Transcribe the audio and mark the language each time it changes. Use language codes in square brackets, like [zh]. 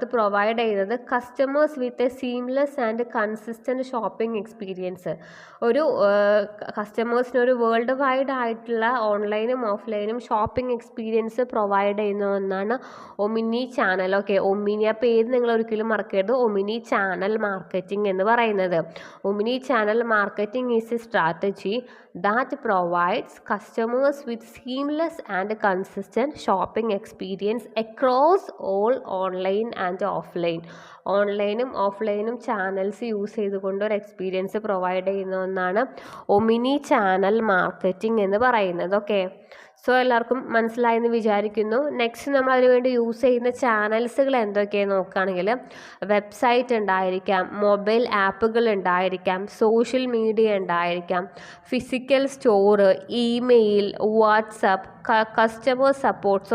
[ml] അത് പ്രൊവൈഡ് ചെയ്യുന്നത് [en] Customers with a seamless and consistent shopping experience. [ml] ഒരു കസ്റ്റമേഴ്സിന് ഒരു വേൾഡ് വൈഡ് ആയിട്ടുള്ള ഓൺലൈനും ഓഫ്ലൈനും ഷോപ്പിംഗ് എക്സ്പീരിയൻസ് പ്രൊവൈഡ് ചെയ്യുന്ന ഒന്നാണ് ഒമിനി ചാനൽ. ഓക്കെ, ഒമിനി ആ പേര് നിങ്ങൾ ഒരിക്കലും മറക്കരുത്. ഒമിനി ചാനൽ മാർക്കറ്റിംഗ് എന്ന് പറയുന്നത്. [en] Omni channel marketing is a strategy that provides customers with seamless and consistent shopping experience across all online and offline. [ml] ഓൺലൈനും ഓഫ്ലൈനും channels use ചെയ്തുകൊണ്ട് ഒരു എക്സ്പീരിയൻസ് പ്രൊവൈഡ് ചെയ്യുന്ന ഒന്നാണ് ഒമിനി ചാനൽ മാർക്കറ്റിംഗ് എന്ന് പറയുന്നത്. ഓക്കെ, സോ എല്ലാവർക്കും മനസ്സിലായെന്ന് വിചാരിക്കുന്നു. നെക്സ്റ്റ് നമ്മൾ അതിനുവേണ്ടി യൂസ് ചെയ്യുന്ന ചാനൽസുകൾ എന്തൊക്കെയാണ് നോക്കുകയാണെങ്കിൽ വെബ്സൈറ്റ് ഉണ്ടായിരിക്കാം, മൊബൈൽ ആപ്പുകൾ ഉണ്ടായിരിക്കാം, സോഷ്യൽ മീഡിയ ഉണ്ടായിരിക്കാം, physical store, email, WhatsApp, customer supports.